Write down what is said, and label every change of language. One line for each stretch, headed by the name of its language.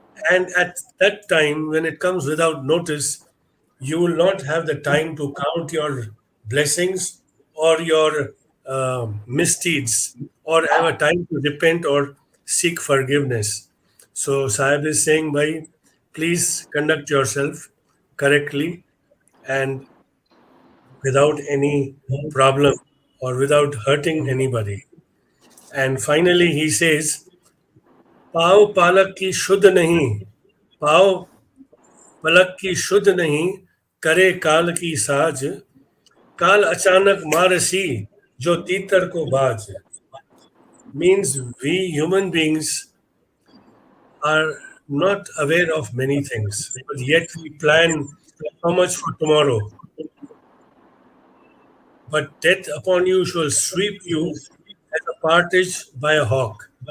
English: And at that time, when it comes without notice, you will not have the time to count your blessings or your misdeeds or have a time to repent or seek forgiveness. So, Sahib is saying, bhai, please conduct yourself correctly and without any problem or without hurting anybody. And finally, he says,
Hindi: पाव पालक की शुद्ध नहीं, पाव पलक की शुद्ध नहीं, करे काल की साज, काल अचानक मारसी जो तीतर को बाज.
English: Means we human beings are not aware of many things, but yet we plan so much for tomorrow. But death upon you shall sweep you as a partridge by a hawk.